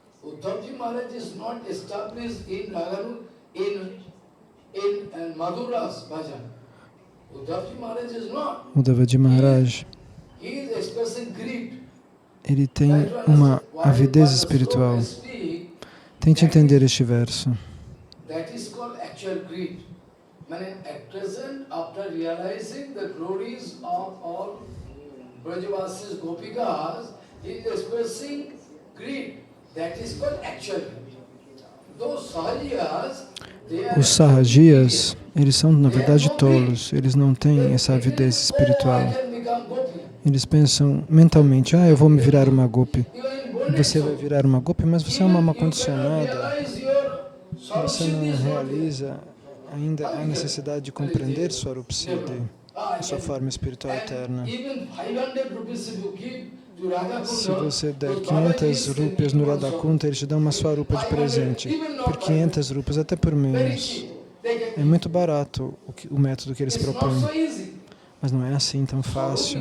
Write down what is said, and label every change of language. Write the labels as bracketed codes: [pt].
[en] Uddhavji Maharaj is not established in Raganu, in Madhura's bhajan. Uddhavji Maharaj is not. Uddhavaji Maharaj, He is expressing greed. [pt] ele tem uma avidez espiritual. Tente entender este verso. [en] That is called actual greed. At present, after realizing the glories of all Brajavasis, Gopikas, he is expressing greed. That is called actual greed. Those Sahajiyas, they are [pt] Os Sahajias, eles são na verdade tolos, eles não têm essa avidez espiritual. [en] I can become Gopi. [pt] Eles pensam mentalmente, eu vou me virar uma gopi. [en] You are in bondage. [pt] Você vai virar uma gopi, mas você é uma alma condicionada. [en] Realize your [pt] Você [en] Swarup [pt] não [en] Siddhi is not [pt] realiza ainda a necessidade de compreender Swarup Siddhi, a sua forma espiritual eterna. [en] even 500 rupees if you give to Radha [pt] Se [en] Kunda, [pt] você der 500 rupias no Radhakunta, eles te dão uma Swarupa de presente. Por 500 rupias, até por menos. É muito barato o método que eles [en] it's not [pt] propõem. [en] so easy. [pt] Mas não é assim tão fácil.